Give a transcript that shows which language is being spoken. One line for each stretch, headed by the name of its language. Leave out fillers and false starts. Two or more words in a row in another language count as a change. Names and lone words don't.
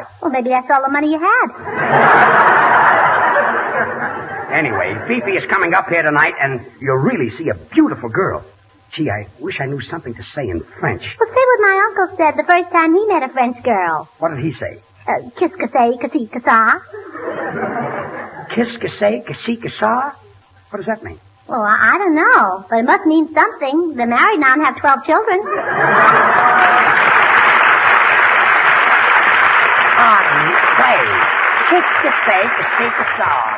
English: Well, maybe that's all the money you had. Anyway, Fifi is coming up here tonight, and you'll really see a beautiful girl. Gee, I wish I knew something to say in French. Well, say what my uncle said the first time he met a French girl. What did he say?
French: Kiss que say, que si, que sa. Kiss, que say, que si, que sa?
English: What does that mean? Well, I don't know, but it must mean something. They're married now and have 12 children. Pardon, play.
French: Kiss, que say, que si, que sa.